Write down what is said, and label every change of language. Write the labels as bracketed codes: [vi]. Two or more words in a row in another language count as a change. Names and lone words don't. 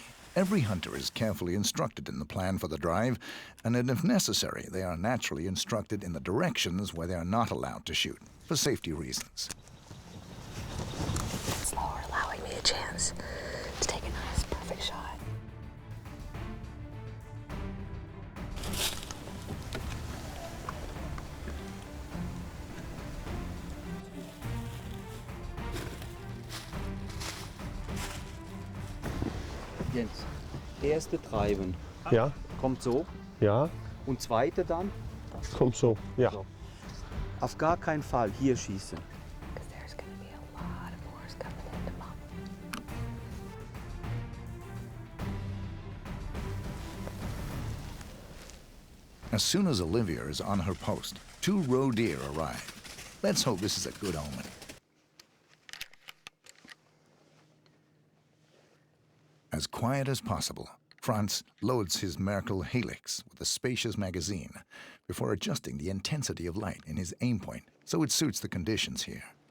[en] Every hunter is carefully instructed in the plan for the drive, and if necessary, they are naturally instructed in the directions where they are not allowed to shoot, for safety reasons. Slower, allowing me a chance to take a nice, perfect shot. [de] Jens, erste treiben. Ja, Kommt so. ja, Und zweite dann. kom så. Ja. So. Auf gar keinen Fall hier schießen. [en] Because there's going to be a lot of boars coming into Mom. As soon as Olivia is on her post, 2 roe deer arrive. Let's hope this is a good omen. As quiet as possible, Franz loads his Merkel Helix with a spacious magazine before adjusting the intensity of light in his aim point so it suits the conditions here.